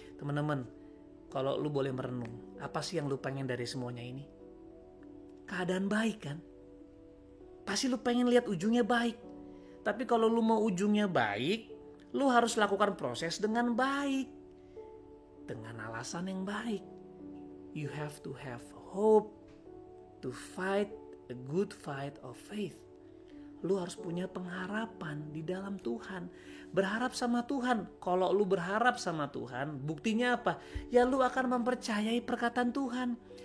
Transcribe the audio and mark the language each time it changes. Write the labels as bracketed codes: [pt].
[id] Teman-teman, kalau lu boleh merenung, apa sih yang lu pengen dari semuanya ini? Keadaan baik kan? Pasti lu pengen lihat ujungnya baik. Tapi kalau lu mau ujungnya baik, lu harus lakukan proses dengan baik, dengan alasan yang baik. [en] You have to have hope to fight a good fight of faith. [id] Lu harus punya pengharapan di dalam Tuhan. Berharap sama Tuhan. Kalau lu berharap sama Tuhan, buktinya apa? Ya lu akan mempercayai perkataan Tuhan.